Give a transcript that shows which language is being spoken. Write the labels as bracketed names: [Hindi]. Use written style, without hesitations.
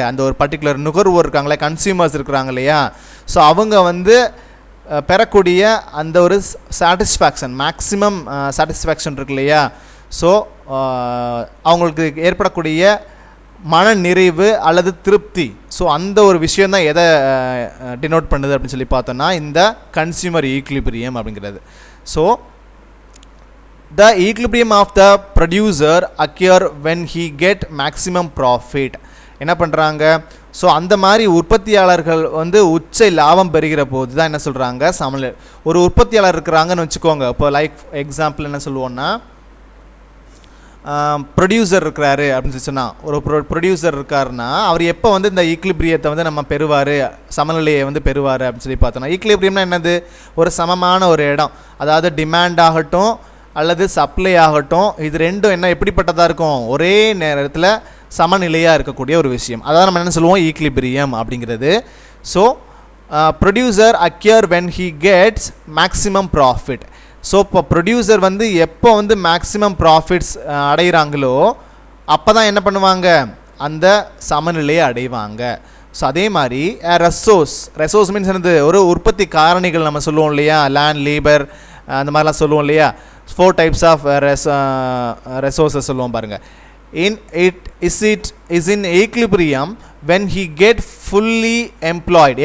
[Tamil] அந்த ஒரு பர்டிகுலர் நுகர்வோர் இருக்காங்களே, கன்சியூமர்ஸ் இருக்கிறாங்க இல்லையா? ஸோ அவங்க வந்து பெறக்கூடிய அந்த ஒரு சாட்டிஸ்ஃபேக்ஷன், மேக்ஸிமம் சாட்டிஸ்ஃபேக்ஷன் இருக்கு இல்லையா? ஸோ அவங்களுக்கு ஏற்படக்கூடிய மன நிறைவு அல்லது திருப்தி. ஸோ அந்த ஒரு விஷயம் தான் எதை டினோட் பண்ணுது அப்படின்னு சொல்லி பார்த்தோன்னா இந்த கன்சியூமர் ஈக்லிபிரியம் அப்படிங்கிறது. [English] So the equilibrium of the producer occur when he get maximum profit. [Tamil] என்ன பண்ணுறாங்க? ஸோ அந்த மாதிரி உற்பத்தியாளர்கள் வந்து உச்ச லாபம் பெறுகிற போது தான் என்ன சொல்கிறாங்க சமநிலை. ஒரு உற்பத்தியாளர் இருக்கிறாங்கன்னு வச்சுக்கோங்க. இப்போ லைக் எக்ஸாம்பிள் என்ன சொல்லுவோன்னா ப்ரொடியூசர் இருக்கிறாரு அப்படின்னு சொல்லி சொன்னால் ஒரு ப்ரொடியூசர் இருக்காருன்னா அவர் எப்போ வந்து இந்த ஈக்லிபிரியத்தை வந்து நம்ம பெறுவார், சமநிலையை வந்து பெறுவார் அப்படின்னு சொல்லி பார்த்தோன்னா ஈக்லிபிரியம்னா என்னது? ஒரு சமமான ஒரு இடம், அதாவது டிமாண்ட் ஆகட்டும் அல்லது சப்ளை ஆகட்டும், இது ரெண்டும் என்ன எப்படிப்பட்டதாக இருக்கும்? ஒரே நேரத்தில் சமநிலையாக இருக்கக்கூடிய ஒரு விஷயம். அதாவது நம்ம என்ன சொல்லுவோம்? ஈக்லிபிரியம் அப்படிங்கிறது. [English] So producer occur when he gets maximum profit. [Tamil] So இப்போ ப்ரொடியூசர் வந்து எப்போ வந்து மேக்ஸிமம் ப்ராஃபிட்ஸ் அடைகிறாங்களோ அப்போ தான் என்ன பண்ணுவாங்க? அந்த சமநிலையை அடைவாங்க. ஸோ அதே மாதிரி ரெசோர்ஸ் மீன்ஸ் என்னது? ஒரு உற்பத்தி காரணிகள் நம்ம சொல்லுவோம் இல்லையா? லேண்ட், லேபர், அந்த மாதிரிலாம் சொல்லுவோம் இல்லையா? [English] 4 types of resources [Tamil] சொல்லுவோம் பாருங்க. [English] It is in equilibrium when he get fully employed.